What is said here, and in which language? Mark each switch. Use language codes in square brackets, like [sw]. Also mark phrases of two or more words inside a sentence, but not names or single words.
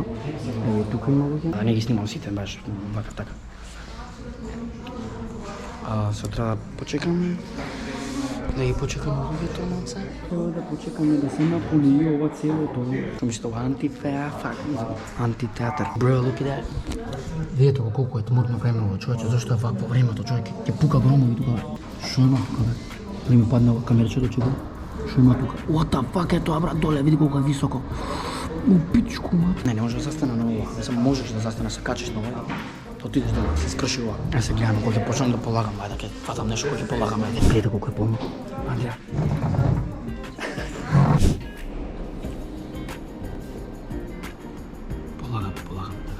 [mk] Еве тука има луѓе. Не ги снимам сите, баш вака така. Се треба да почекаме. Да ги почекаме луѓето малце. Треба да почекаме да се наполи ова целото. Што мислите, ова антитеатар. [en] Bro, look at that. [mk] Видете го колку е тмурно време ова, човече, зашто е вакво времето, човек, ќе пука громови тука. Што има тука, бе? Не ми падна камерчето, чего? Што има тука? [en] What the fuck [mk] е тоа, брат, доле, види колку е високо. [sr] У пичку, мат. [mk] Не може да застане на ова. Не само можеш да застане, се качиш на ова. То отидеш да се скрши ова. Ај се гледаме кога ќе почнам да полагам, ајде ќе фатам нешто кога ќе полагам, ајде. Гледај колку е полно. Ајде. Полагам, така.